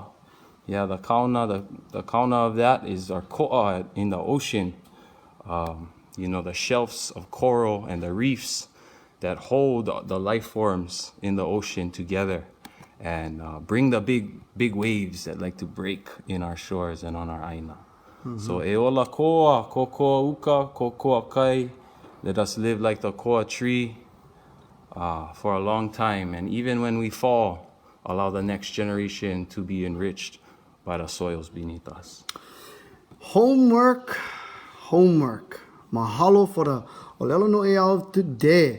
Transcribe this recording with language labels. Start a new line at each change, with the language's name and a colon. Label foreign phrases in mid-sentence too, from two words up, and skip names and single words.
English: Yeah, the kauna of that is our koa in the ocean. The shelves of coral and the reefs that hold the life forms in the ocean together and bring the big waves that like to break in our shores and on our aina.
Hawaiian: So eola koa, koa uka, koa kai.
English: Let us live like the koa tree for a long time. And even when we fall, allow the next generation to be enriched by the soils beneath us. Homework. Mahalo for the
Hawaiian: Olelo No'eau
English: of today.